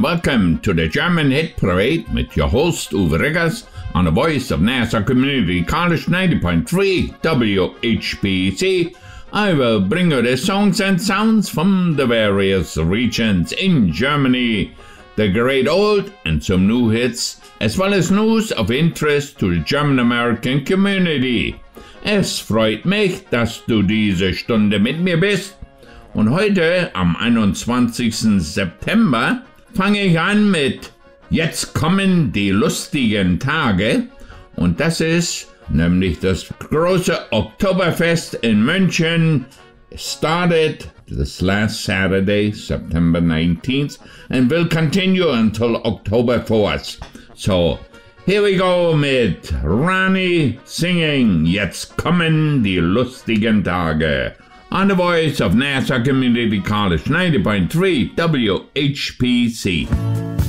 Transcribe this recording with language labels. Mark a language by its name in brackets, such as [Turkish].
[English] Welcome to the German Hit Parade with your host, Uwe Riggers, on the voice of Nassau Community College 90.3 WHBC. I will bring you the songs and sounds from the various regions in Germany, the great old and some new hits, as well as news of interest to the German-American community. [German] Es freut mich, dass du diese Stunde mit mir bist. Und heute, am 21. September, fange ich an mit Jetzt kommen die lustigen Tage. Und das ist nämlich das große Oktoberfest in München. [English] It started this last Saturday, September 19th, and will continue until October 4th. So, here we go mit Rani singing Jetzt kommen die lustigen Tage. On the voice of Nassau Community College, 90.3 WHPC.